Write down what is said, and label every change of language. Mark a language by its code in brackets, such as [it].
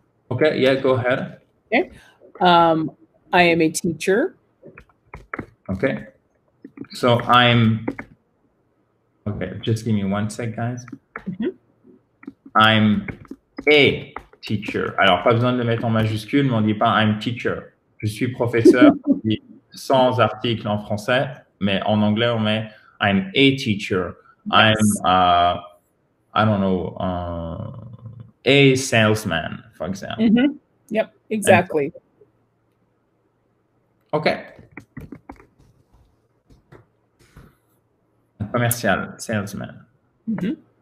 [en] Okay, yeah, go ahead. Okay. I am a teacher. Okay. So okay, just give me one sec, guys. I'm a teacher. [fr] Alors, pas besoin de le mettre en majuscule, mais on dit pas [en] I'm teacher. [fr] Je suis professeur, on dit sans article en français, mais en anglais, on met [en] I'm a teacher. Yes. I'm, I don't know, a salesman, for example. Yep, exactly. Okay. Commercial, salesman. Okay.